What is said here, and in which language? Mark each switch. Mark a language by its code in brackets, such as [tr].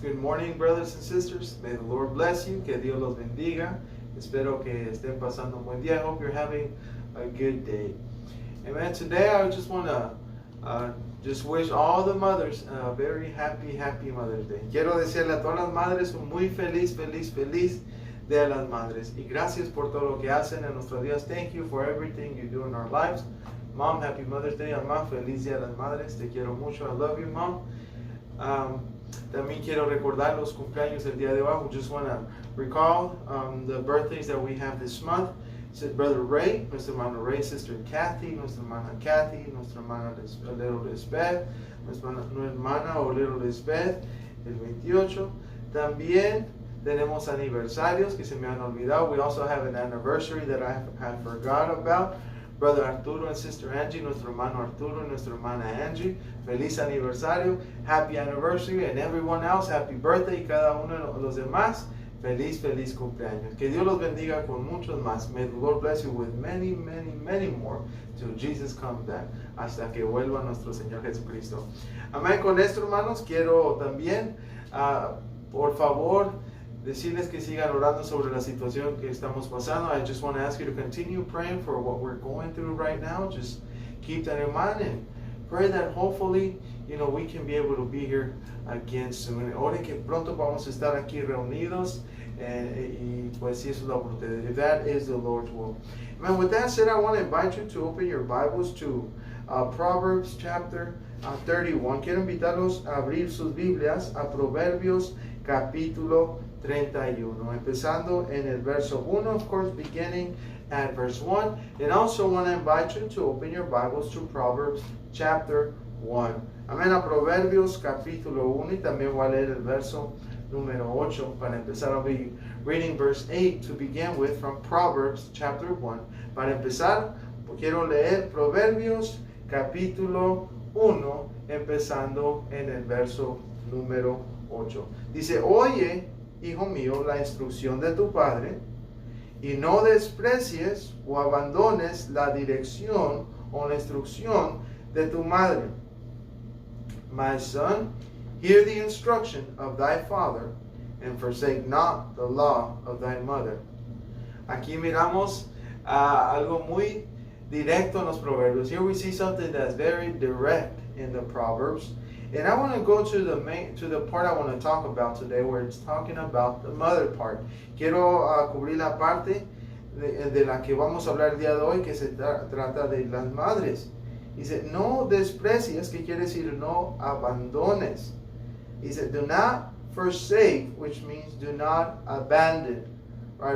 [en] Good morning, brothers and sisters. May the Lord bless you. [es] Que Dios los bendiga. Espero que estén pasando un buen día. [en] I hope you're having a good day. Amen. Today, I just want to just wish all the mothers a very happy Mother's Day. [es] Quiero decirle a todas las madres un muy feliz Día de las Madres. Y gracias por todo lo que hacen en nuestros días. [en] Thank you for everything you do in our lives. Mom, happy Mother's Day. [es] Mamá, feliz Día de las Madres. Te quiero mucho. [en] I love you, Mom. [es] También quiero recordar los cumpleaños del día de hoy. [en] We just want to recall the birthdays that we have this month. [es] Brother Ray, nuestra hermana Ray, Sister Kathy, nuestra hermana Kathy, nuestra hermana Little Lisbeth, nuestra hermana o Little Lisbeth, el 28. También tenemos aniversarios que se me han olvidado. [en] We also have an anniversary that I forgot about. Brother Arturo and Sister Angie, [es] nuestro hermano Arturo y nuestra hermana Angie, feliz aniversario, [en] happy anniversary, and everyone else, happy birthday, [es] y cada uno de los demás, feliz cumpleaños. Que Dios los bendiga con muchos más. [en] May the Lord bless you with many more till Jesus comes back, [es] hasta que vuelva nuestro Señor Jesucristo. Amén. Con esto, hermanos, quiero también, por favor, decirles que sigan orando sobre la situación que estamos pasando. [en] I just want to ask you to continue praying for what we're going through right now. Just keep that in mind and pray that hopefully, we can be able to be here again soon. [es] Ore que pronto vamos a estar aquí reunidos y pues si eso es la voluntad. [en] If that is the Lord's will. And with that said, I want to invite you to open your Bibles to Proverbs chapter 31. [es] Quiero invitarlos a abrir sus Biblias a Proverbios capítulo 31, empezando en el verso 1, [en] of course, beginning at verse 1. And also want to invite you to open your Bibles to Proverbs chapter 1. [es] Amén, a Proverbios capítulo 1, y también voy a leer el verso número 8 para empezar. [en] I'll be reading verse 8 to begin with from Proverbs chapter 1. [es] Para empezar, quiero leer Proverbios capítulo 1, empezando en el verso número 8. Dice, oye, hijo mío, la instrucción de tu padre, y no desprecies o abandones la dirección o la instrucción de tu madre. [en] My son, hear the instruction of thy father, and forsake not the law of thy mother. [es] Aquí miramos algo muy directo en los Proverbios. [en] Here we see something that's very direct in the Proverbs. And I want to go to the part I want to talk about today, where it's talking about the mother part. [es] Quiero cubrir la parte de la que vamos a hablar el día de hoy, que se trata de las madres. Dice, no desprecies, que quiere decir no abandones. [en] Dice, do not forsake, which means do not abandon, right?